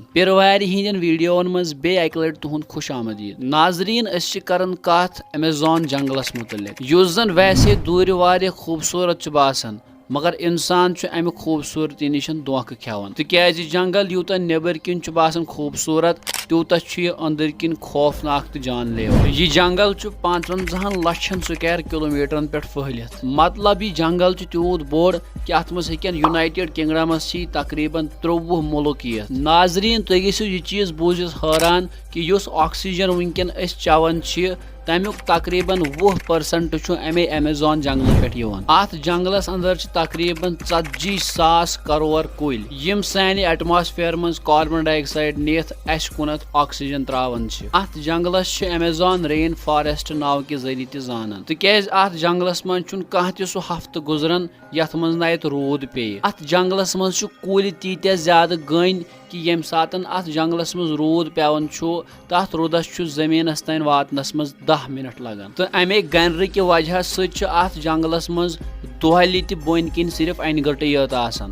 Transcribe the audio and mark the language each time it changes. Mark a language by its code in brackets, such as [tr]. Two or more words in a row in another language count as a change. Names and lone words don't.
[ks] पिर वार हिंदन वीडियोन मज बे अक लट तुहद खुश आमदीद। नाजरीन अस करन कथ अमेज़न जंगलस मुतलिक युस जन वैसे दूर वारिया खूबसूरत बासान मगर इंसान अमि खूबसूरती निश धोखा खेवान। तिक्याज जंगल यूत नेबर किन बासान खूबसूरत तूत अंदर किन खौफनाक तो जानलेवा। यह जंगल 55 लक्षन [en] square kilometre [ks] पे फहलित। मतलब यह जंगल तूत बोड़ कि अत मज हेकन यूनाइटेड किंगडमस तकरीबन 53 मुल्क यथ। नाजरीन तुम गो यह चीज बूझित हैरान कि युस ऑक्सीजन वनकन चवन तमुक तकरीबन 20% अमे अमेज़न जंगल पे यवान। अत जंगलस अंदर तकरीबन 40,000 करोड़ कुल यम सानि एटमॉस्फेयर मज [en] carbon dioxide [ks] नियत अस कुनत ऑक्सीजन त्रावन। अत जंगलस अमेज़न रेन फॉरेस्ट नाव के जरिए त जानन। तिक्याज अत जंगलस मज कह सह हफ्त गुजरन यथ मज ना रूद पे। अत जंगलस मज कुल तीत्या ज्यादा गन कि यम सात अत जंगलस मज रूद पेवन तथ रूदस जमीनस तन वातनस मज 10 मिनट लगन। तो अमे गनर कि वजह सत अत जंगलस मज दोहली त बोन किन सिर्फ अनगट यत आसान।